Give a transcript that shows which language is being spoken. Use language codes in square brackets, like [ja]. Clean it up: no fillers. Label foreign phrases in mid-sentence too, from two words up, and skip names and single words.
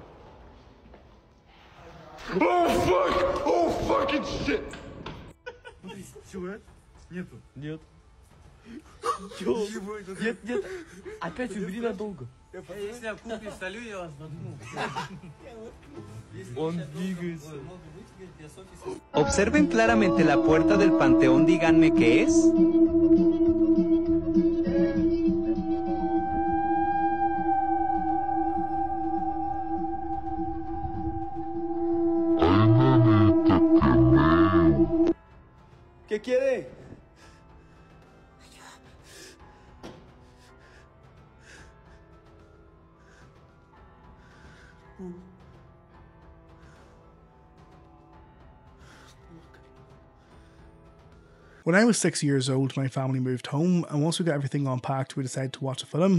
[en] Oh fuck! Oh fucking shit! [ru] Чего? Нету. Нет. Чё? Нет, нет. Опять убери надолго. Если я куплю, солю, я вас воткну. Он двигается. [es] Observen claramente la puerta del panteón, díganme qué es. ¿Qué quiere? [en] When I was 6 years old, my family moved home, and once we got everything unpacked, we decided to watch a film.